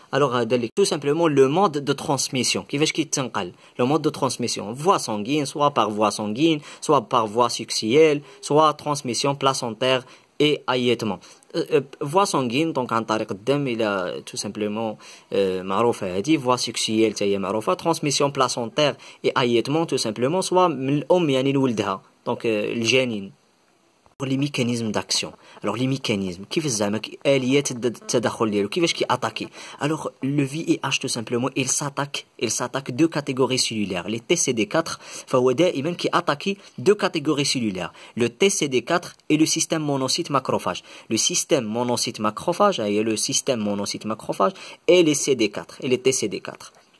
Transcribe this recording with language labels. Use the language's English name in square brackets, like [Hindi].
[French] Alors tout simplement le mode de transmission, le mode de transmission, voie sanguine, soit par voie sanguine, soit par voie sexuelle, soit transmission placentaire et allaitement. Voie sanguine, donc [Arabic] عن طريق الدم, [French] il a tout simplement [Arabic] معروفة هذه. [French] voie sexuelle [Arabic] تاهي معروفة. [French] transmission placentaire et allaitement tout simplement, soit [Arabic] من الأم يعني لولدها, [French] donc [Arabic] الجنين. [French] Les mécanismes d'action. Alors les mécanismes, [Arabic] كيف الزعما آليات التدخل ديالو, كيفاش كياتاكي. [French] Alors le VIH tout simplement, il s'attaque deux catégories cellulaires. Les TCD4, [Arabic] فهو دائما كياتاكي [French] deux catégories cellulaires. Le TCD4 et le système monocyte macrophage. Le système monocyte macrophage, le système monocyte macrophage et les CD4 et les TCD4.